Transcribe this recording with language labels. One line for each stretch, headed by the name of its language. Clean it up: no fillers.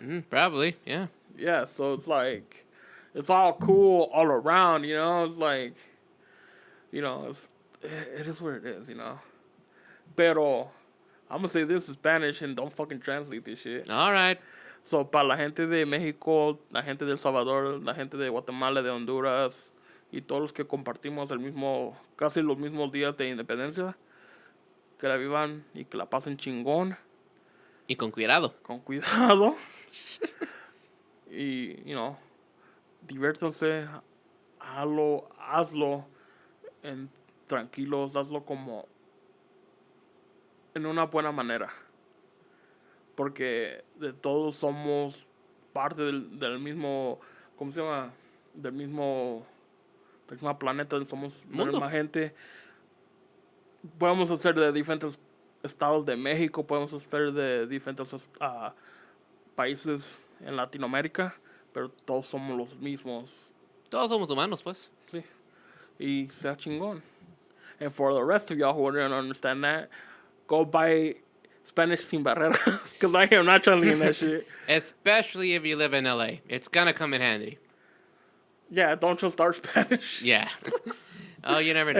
English: Probably, yeah. Yeah, so it's like, it's all cool all around, It's like, it is what it is, Pero, I'm gonna say this in Spanish and don't fucking translate this shit. All right.
Spanish: So, para la gente de México, la gente de El Salvador, la gente de Guatemala, de Honduras y todos los que compartimos casi los mismos días de independencia, que la vivan y que la pasen chingón. Y con cuidado. Con cuidado. Y, diviértanse, hazlo tranquilos, hazlo como en una buena manera. Porque de todos somos parte del mismo, ¿cómo se llama? Del mismo planeta, somos la misma gente. Podemos ser de diferentes estados de México, podemos ser de diferentes países en Latinoamérica, pero todos somos los mismos. Todos somos humanos, pues. Sí. Y sea chingón.
English: And for the rest of y'all who don't understand that, go buy Spanish sin barreras. Because I am not trying to in that shit. Especially if you live in LA. It's gonna come in handy. Yeah, don't you start Spanish. Yeah. Oh, you never know.